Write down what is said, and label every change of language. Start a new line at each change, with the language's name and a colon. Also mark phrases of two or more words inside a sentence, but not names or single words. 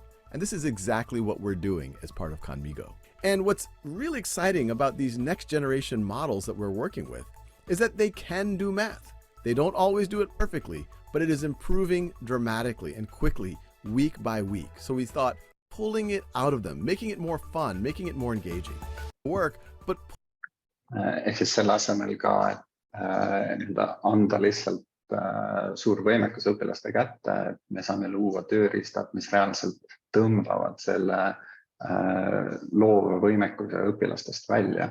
English: And this is exactly what we're doing as part of Khanmigo. And what's really exciting about these next generation models that we're working with is that they can do math. They don't always do it perfectly, but it is improving dramatically and quickly week by week. So we thought pulling it out of them, making it more fun, making it more engaging. Work, but
Estonian: ehk siis selle asemel ka anda lihtsalt suur võimekus õpilaste kätte, et me saame luua tööriistad, mis reaalselt tõmbavad selle loova võimekuse õpilastest välja.